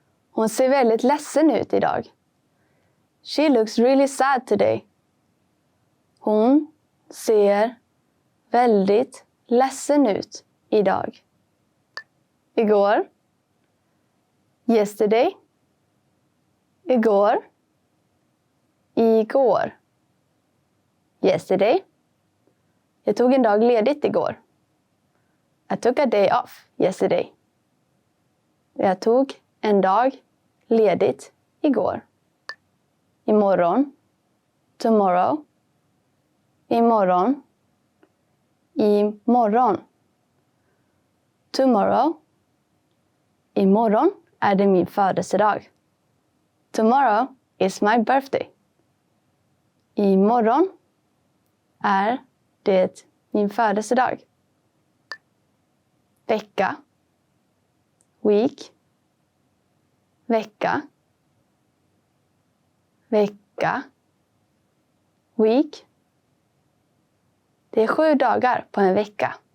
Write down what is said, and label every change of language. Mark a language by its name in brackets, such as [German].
[Swedish] Hon ser väldigt ledsen ut idag. [English] She looks really sad today. [Swedish] Hon ser väldigt ledsen ut idag. Igår. [English] Yesterday. [Swedish] Igår. Igår. Yesterday. Jag tog en dag ledigt igår. [English] I took a day off yesterday. [Swedish] Jag tog en dag ledigt igår. Imorgon. [English] Tomorrow. [Swedish] Imorgon. Imorgon. [English] Tomorrow. [Swedish] Imorgon är det min födelsedag. [English] Tomorrow is my birthday. [Swedish] Imorgon är det min födelsedag. Vecka. [English] Week. [Swedish] Vecka. Vecka. [English] Week. [Swedish] Det är 7 dagar på en vecka.